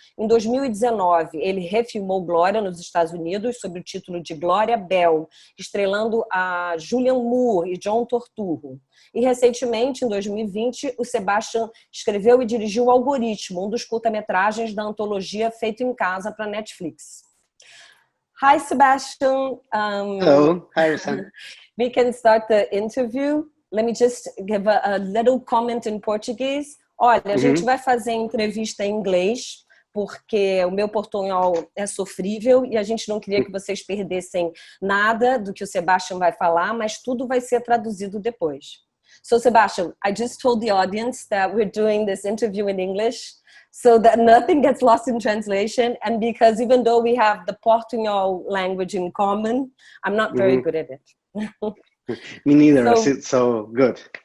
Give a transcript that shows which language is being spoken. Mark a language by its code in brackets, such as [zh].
[pt] Em 2019, ele refilmou Glória nos Estados Unidos sob o título de Glória Bell, estrelando a Julianne Moore e John Turturro. E recentemente, em 2020, o Sebastián escreveu e dirigiu O Algoritmo, um dos curta-metragens da antologia Feito em Casa para Netflix. [en] Hi, Sebastián. Hello. Hi, Rosane. We can start the interview. Let me just give a little comment in Portuguese. [pt] Olha, a gente vai fazer entrevista em inglês, porque o meu portunhol é sofrível e a gente não queria que vocês perdessem nada do que o Sebastián vai falar, mas tudo vai ser traduzido depois. [en] So, Sebastián, I just told the audience that we're doing this interview in English so that nothing gets lost in translation, and because even though we have the Portuñol language in common, I'm not very good at it. Me neither, so good.